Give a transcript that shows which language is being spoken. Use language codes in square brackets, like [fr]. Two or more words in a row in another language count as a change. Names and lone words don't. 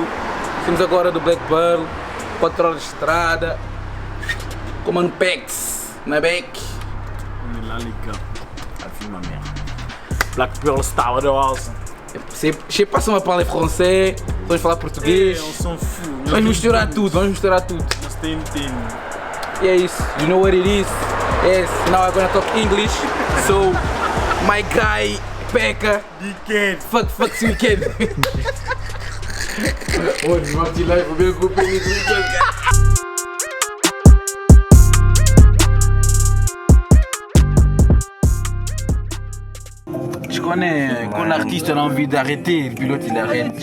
[pt] Estamos agora do Black Pearl, 4 horas de estrada, com Mano Pex, na Beck. [fr] On est là les gars, la vie ma mère. Black Pearl Star Wars. Je sais pas se on va parler français, [pt] vamos falar português. [fr] On s'en fout. [pt] Vamos misturar tudo, vamos misturar tudo. Team. E é isso, [en] you know what it is. Yes, now I'm gonna talk English. So, my guy, Pekka. Weekend. [fr] Fuck ce week-end. Oh, je m'en dis là, il faut bien couper les trucs. Je connais qu'un artiste a envie d'arrêter, le pilote il arrête.